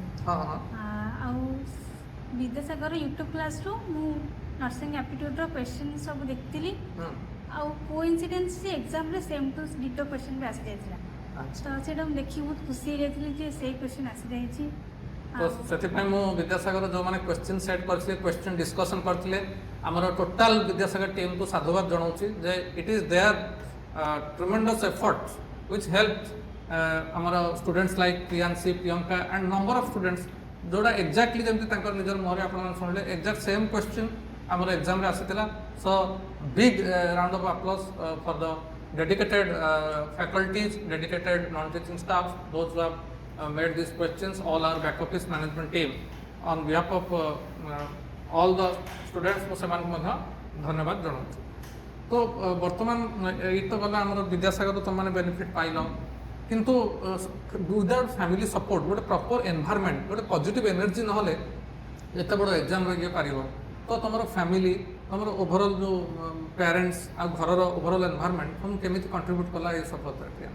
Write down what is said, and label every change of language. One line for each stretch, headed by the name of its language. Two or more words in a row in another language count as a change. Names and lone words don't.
Odia: हां हां ଆଉ ବିଦ୍ୟାସାଗର
English: YouTube class
Odia: ର ମୁଁ
English: nursing aptitude
Odia: ର କ୍ୱେଶ୍ଚନ ସବୁ ଦେଖୁଥିଲି ଆଉ କୋଇନ୍ସିଡେନ୍ସ ସେ ଏଗ୍ଜାମ ରେ
English: same to ditto
Odia: କ୍ୱେଶ୍ଚନ ବି ଆସି ଯାଇଥିଲା ତ ସେଟା ଦେଖି ବହୁତ ଖୁସି ରହି ଯେ ସେ କ୍ୱେଶ୍ଚନ ଆସି ଯାଇଛି तो ସେଥିପାଇଁ ମୁଁ ବିଦ୍ୟାସାଗର ଯେଉଁମାନେ
English: question set
Odia: କରିଥିଲେ
English: question discussion
Odia: କରିଥିଲେ ଆମର ଟୋଟାଲ ବିଦ୍ୟାସାଗର ଟିମ୍କୁ ସାଧୁବାଦ ଜଣାଉଛି ଯେ
English: it is their tremendous effort which help ଆମର students like Priyanshi Priyanka and number of students
Odia: ଯେଉଁଟା ଏକ୍ଜାକ୍ଟଲି ଯେମିତି ତାଙ୍କର ନିଜର ମୁହଁରେ ଆପଣମାନେ ଶୁଣିଲେ
English: exact same question
Odia: ଆମର ଏକ୍ଜାମ୍ରେ ଆସିଥିଲା
English: so big round of applause for the dedicated faculties, dedicated non-teaching staff, those who have made these questions, all our back office management team. On behalf of all the students,
Odia: ମୁଁ ସେମାନଙ୍କୁ ମଧ୍ୟ ଧନ୍ୟବାଦ ଜଣାଉଛି। ତ ବର୍ତ୍ତମାନ ଏଇ ତ ଗଲା ଆମର ବିଦ୍ୟାସାଗର ତୁମମାନେ ବେନିଫିଟ୍ ପାଇଲ କିନ୍ତୁ
English: without family support
Odia: ଗୋଟେ
English: proper environment
Odia: ଗୋଟେ
English: positive energy
Odia: ନହେଲେ ଏତେ ବଡ଼ ଏକ୍ଜାମ୍ରେ ଇଏ ପାରିବ ତ ତୁମର ଫ୍ୟାମିଲି ତୁମର ଓଭରଅଲ୍ ଯେଉଁ ପ୍ୟାରେଣ୍ଟସ୍ ଆଉ ଘରର
English: overall environment
Odia: ତୁମକୁ କେମିତି କଣ୍ଟ୍ରିବ୍ୟୁଟ୍ କଲା ଏ ସଫଳତାରେ ପ୍ରିୟାଂଶ?